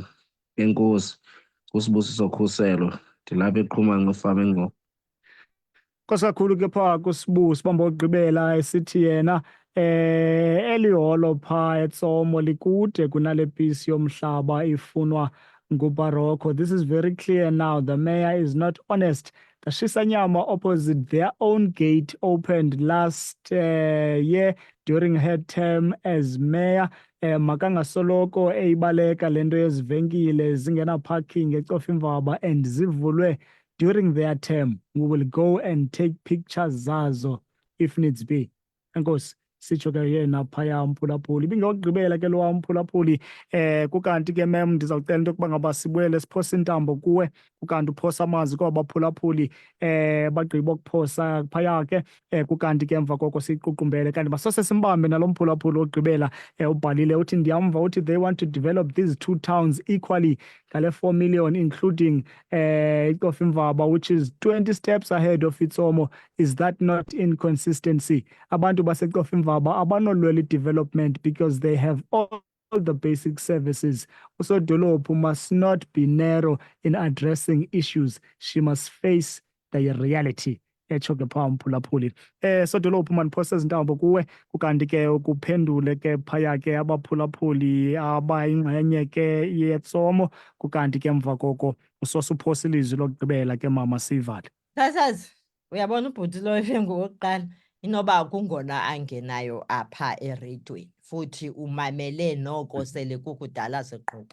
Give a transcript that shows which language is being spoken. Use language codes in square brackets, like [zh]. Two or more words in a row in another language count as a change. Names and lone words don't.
[xh] Enkosi, kuSibusiso Khuselo, ndilapha eQhumanga efama eNgcobo. Kakhulu ke phaa kuSibu sibamba okugqibela esithi yena eli holo phaa eTsomo likude kunale pisi yomhlaba ifunwa nguBarocco. [en] This is very clear now. The mayor is not honest. The Shisanyama opposite their own gate opened last year during her term as mayor. [xh] Makangasoloko eyibaleka lento yezivenkile zingena parking ecofa imvaba and zivulwe [en] during their term. We will go and take pictures zazo if needs be. [xh] Enkosi, sitsho ke yena phaya umphulaphuli. Ibingekugqibela ke lo umphulaphuli. Kukanti ke mem ndizawucela into yokuba ngaba sibuyele siphosa intambo kuwe, kukanti uphosa amazwi kwaba baphulaphuli bagqiba ukuphosa phaya ke. Kukanti ke emva koko siququmbele kanti masose simbambe nalo mphulaphuli ogqibela ubhalile uthi ndiyamva uthi [en] they want to develop these two towns equally [xh] ngale 4 million including icofa imvaba, [en] which is 20 steps ahead of iTsomo. Is that not inconsistency? [xh] Abantu basecofa imvaba abanolwela [en] development because they have all the basic services. Usodolophu must not be narrow in addressing issues. She must face the reality. [xh] Etsho ke phaa umphulaphuli. Sodolophu maniphosa izintambo kuwe, kukanti ke ukuphendule ke phaya ke abaphulaphuli abayingxenye ke yeTsomo, kukanti ke emva koko usose uphosa ilizwi lokugqibela ke mama sivale. Sasazi, uyabona ubhuti lo ngokuqala inoba kungona angenayo apha eredweni, futhi umamele noko sele kukudala siqhuba.